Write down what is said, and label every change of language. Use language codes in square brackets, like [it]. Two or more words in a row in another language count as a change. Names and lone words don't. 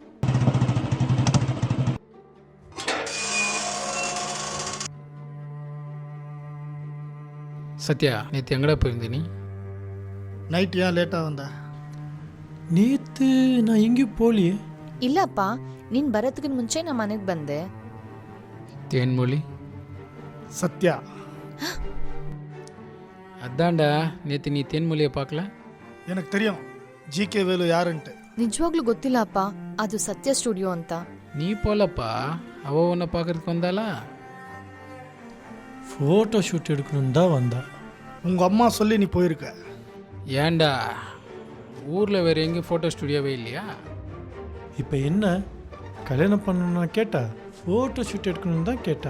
[ta] சத்யா, நேற்று எங்கடா போயிருந்த நீ? நைட் ஏன் லேட்டாக வந்த? நேற்று நான் எங்கேயும் போகலையே. இல்லப்பா, [kn] ನೀನ್ ಬರೋದಕ್ಕೆ ಮುಂಚೆ ನಾ ಮನೆಗೆ ಬಂದೆ. [ta] தேன்மொழி சத்யா. அதான்டா நேற்று நீ தேன்மொழியை பார்க்கல. எனக்கு தெரியும் ஜிகே வேலு யாருன்ட்டு. [kn] ನಿಜವಾಗ್ಲೂ ಗೊತ್ತಿಲ್ಲ ಅಪ್ಪ, ಅದು ಸತ್ಯ ಸ್ಟುಡಿಯೋ ಅಂತ. [ta] நீ போலப்பா, அவ உன்னை பார்க்கறதுக்கு வந்தாளா? [en] photo shoot [ta] எடுக்கணும்னு தான் வந்தா. உங்கள் அம்மா சொல்லி நீ போயிருக்க. ஏன்டா ஊரில் வேறு எங்கேயும் [en] photo studio [ta] இல்லையா? இப்போ என்ன கல்யாணம் பண்ணணும்னா கேட்டா, [en] photo shoot [ta] எடுக்கணும்னு தான் கேட்டா.